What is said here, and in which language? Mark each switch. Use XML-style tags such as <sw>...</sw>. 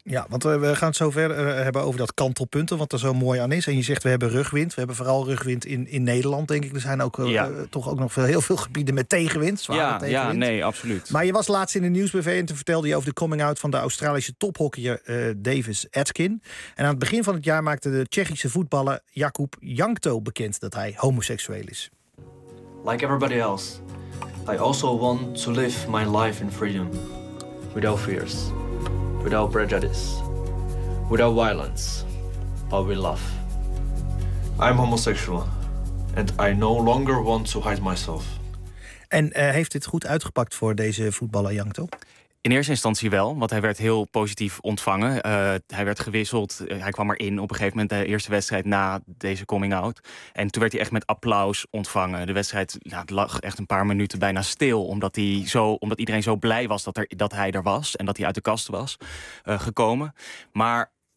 <nl>Ja, want we gaan het zo ver hebben over dat kantelpunten, wat er zo mooi aan is. En je zegt, we hebben rugwind. We hebben vooral rugwind in Nederland, denk ik. Er zijn ook toch ook nog heel veel gebieden met tegenwind. Ja, nee, absoluut. Maar je was laatst in de Nieuwsbv en te vertelde je over de coming-out van de Australische tophockeyer Davis Atkin. En aan het begin van het jaar maakte de Tsjechische voetballer Jakub Jankto bekend dat hij homoseksueel is.</nl> <en>Like everybody else. I also want to live my life in freedom, without fears, without prejudice, without violence, but with love. I'm homosexual and I no longer want to hide myself.</en> <nl>En heeft dit goed uitgepakt voor deze voetballer Jankto? In eerste instantie wel, want hij werd heel positief ontvangen. Hij werd gewisseld, hij kwam erin op een gegeven moment, de eerste wedstrijd na deze coming-out. En toen werd hij echt met applaus ontvangen. De wedstrijd lag echt een paar minuten bijna stil, omdat iedereen zo blij was dat hij er was en dat hij uit de kast was gekomen. Maar</nl>